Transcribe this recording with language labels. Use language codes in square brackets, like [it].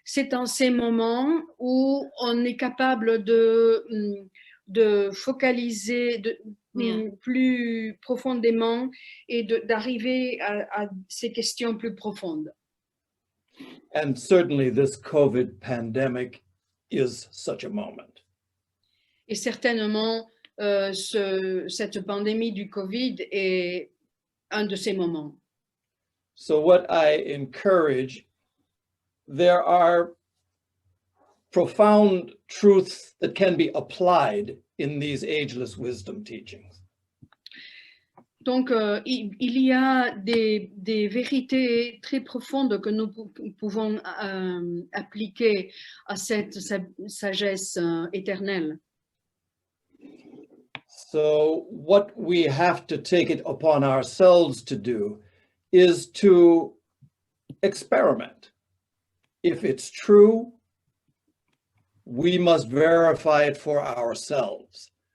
[fr] c'est en ces moments où on est capable de focaliser plus profondément et d'arriver à ces questions plus profondes. [en] And certainly this COVID pandemic is such a moment. [fr] Et certainement, cette pandémie du Covid est un de ces moments. [en] So what I encourage, there are profound truths that can be applied in these ageless wisdom teachings. [fr] Donc, il y a des vérités très profondes que nous pouvons appliquer à cette sagesse éternelle. [en] So what we have to take it upon ourselves to do is to experiment. If it's true, we must verify it for ourselves.